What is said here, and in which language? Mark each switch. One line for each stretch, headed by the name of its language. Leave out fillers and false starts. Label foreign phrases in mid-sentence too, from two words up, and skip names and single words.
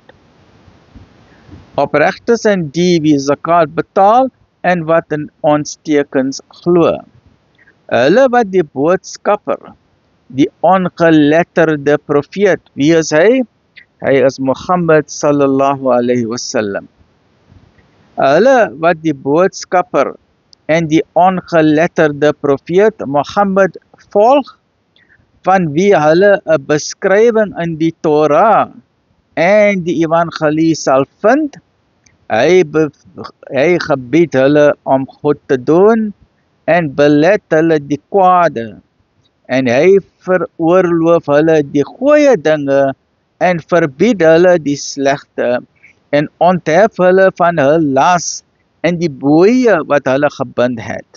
Afrikaans: Opregtes en die wie zakat betaal en wat in ons tekens glo. Hulle wat die boodskapper, die ongeletterde profeet, wie is hy? Hy is Mohammed
Arabic: صلى الله عليه وسلم.
Afrikaans: Hulle wat die boodskapper en die ongeletterde profeet Mohammed volg, van wie hulle 'n beskrywing in die Torah en die evangelie sal vind, hy gebied hulle om goed te doen en belet hulle die kwade, en hy veroorloof hulle die goeie dinge en verbied hulle die slegte, en onthef hulle van hul las en die boeie wat hulle gebind het.